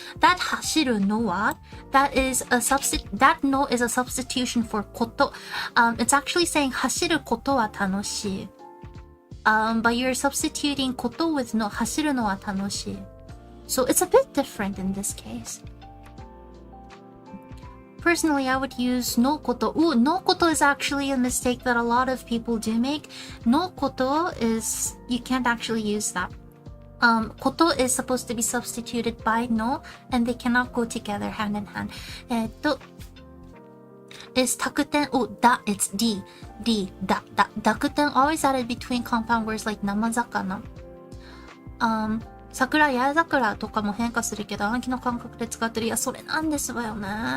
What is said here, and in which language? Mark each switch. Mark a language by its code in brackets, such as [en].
[en] That [ja] 走るのは, [en] that no is a substitution for こと. It's actually saying [ja] 走ることは楽しい. [en] But you're substituting こと with no, [ja] 走るのは楽しい. [en] So it's a bit different in this case. Personally, I would use no こと. Ooh, no こと is actually a mistake that a lot of people do make. No こと is, you can't actually use that. こと is supposed to be substituted by no, and they cannot go together hand in hand. Is 濁点, oh, da, it's D, da, 濁点 always added between compound words like 生魚. [ja] 桜、八重桜とかも変化するけど、暗記の感覚で使ってる。いや、それなんですわよね。